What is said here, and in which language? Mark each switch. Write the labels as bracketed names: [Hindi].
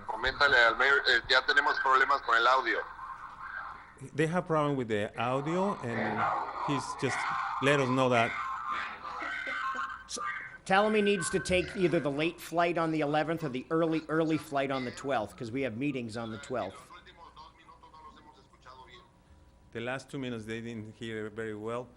[Spanish] Coméntale al mayor, ya tenemos problemas con el audio. [English] They have problem with the audio, and he's just let us know that. Tell him he needs to take either the late flight on the 11th or the early flight on the 12th, because we have meetings on the 12th. [Spanish] Los últimos 2 minutos no los hemos escuchado bien. [English] The last 2 minutes they didn't hear very well.